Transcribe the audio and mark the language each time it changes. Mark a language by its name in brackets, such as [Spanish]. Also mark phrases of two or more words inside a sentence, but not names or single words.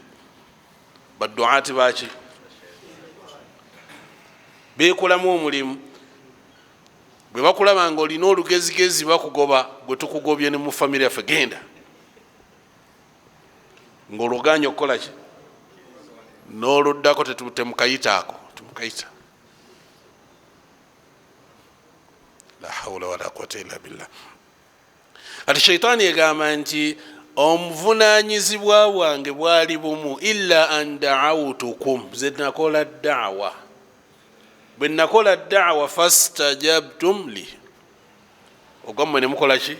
[Ganda] Badduaati baki bekolamu omulimu. Bwe bakulaba nga olina olugezigezi bakugoba, gwe tukugobye ne mu famire yaffe genda ng'oluganya okukola ki n'oluddako temukayitaako temukayita. [Arabic] لا حول ولا قوة إلا بالله. [Ganda] Ati shaitaani egamba nti omuvunanyizibwa bwange bwali bumu, [Arabic] إلا أن دعوتكم, [Ganda] ze nakola da'wa. Bwe nakola da'wa [Arabic] فاستجبتم لي, [Ganda] ogwammwe ne mukola ki?